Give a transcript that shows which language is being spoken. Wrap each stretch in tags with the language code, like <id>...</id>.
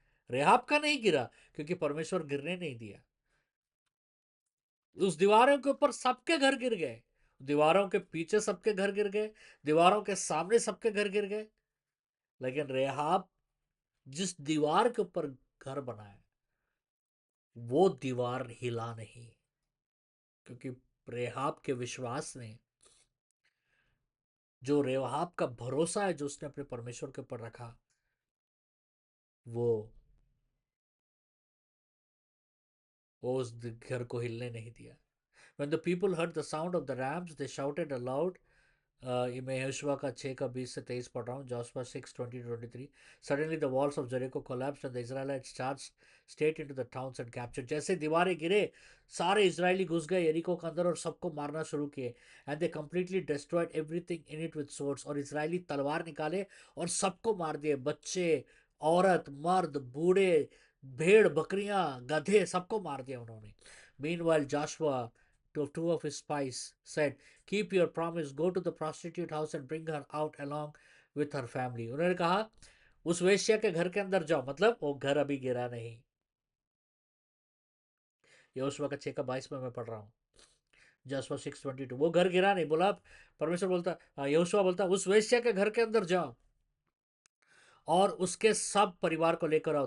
<hi>Rehab का नहीं गिरा क्योंकि परमेश्वर गिरने नहीं दिया. उस दीवारों के ऊपर सबके घर गिर गए, दीवारों के पीछे सबके घर गिर गए, दीवारों के सामने सबके घर गिर गए, लेकिन रेहाब जिस दीवार के ऊपर घर बनाया, वो दीवार हिला नहीं, क्योंकि रेहाब के विश्वास ने, जो रेहाब का भरोसा है जो उसने अपने परमेश्वर के ऊपर रखा, वो वो उस घर को हिलने नहीं दिया.</hi> <en>When the people heard the sound of the rams, they shouted aloud.</en> <hi>मैं यहोशुआ का 6 का 20 से 23 पढ़ रहा हूँ.</hi> <en>Joshua 6:20-23. Suddenly the walls of Jericho collapsed and the Israelites charged straight into the towns and captured.</en> <hi>जैसे दीवारें गिरे, सारे इजरायली घुस गए यरीको के अंदर और सबको मारना शुरू किए.</hi> <en>And they completely destroyed everything in it with swords.</en> <hi>और इजरायली तलवार निकाले और सबको मार दिए. बच्चे, औरत, मर्द, बूढ़े, भेड़, बकरियां, गधे, सबको मार दिया उन्होंने.</hi> <en>Meanwhile, Joshua, to two of his spies, said, Keep your promise, go to the prostitute house and bring her out along with her family.</en> <hi>उन्होंने कहा, उस वेश्या के घर के अंदर जाओ, मतलब वो घर अभी गिरा नहीं. यहोशुआ का 6 का 22 में मैं पढ़ रहा हूँ. Joshua 6:22, वो घर गिरा नहीं. बोला, परमेश्वर बोलता, यहोशुआ बोलता, उस वेश्या के घर के अंदर जाओ और उसके सब परिवार को लेकर आओ.</hi>